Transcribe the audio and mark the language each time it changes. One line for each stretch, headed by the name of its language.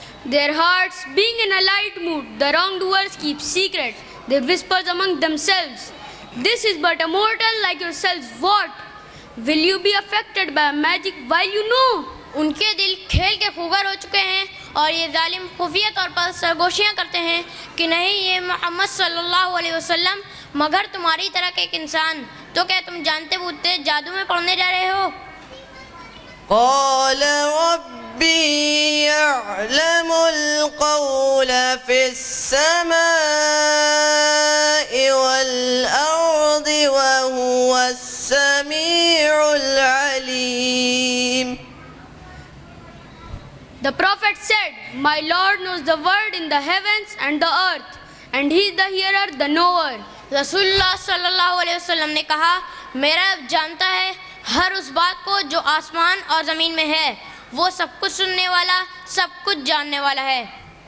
English: Their hearts being in a light mood, the wrongdoers keep secret. They whisper among themselves, "This is but a mortal like yourselves. What? Will you be affected by magic while you know?"
Hindi: उनके दिल खेल के खुगर हो चुके हैं और ये जालिम खुफिया तौर पर सरगोशियाँ करते हैं कि नहीं, ये मोहम्मद
Arabic: सल्लल्लाहु अलैहि वसल्लम
Hindi: मगर तुम्हारी तरह के एक इंसान. तो क्या तुम जानते बूझते जादू में पढ़ने जा रहे हो?
Arabic: قال ربي يعلم القول في السماء والأرض وهو السميع العليم.
English: The prophet said, "My Lord knows the word in the heavens and the earth, and He is the hearer, the knower."
Hindi: रसूलुल्लाह
Arabic: सल्लल्लाहु अलैहि वसल्लम
Hindi: ने कहा, मेरा रब जानता है हर उस बात को जो आसमान और ज़मीन में है. वो सब कुछ सुनने वाला, सब कुछ जानने वाला है.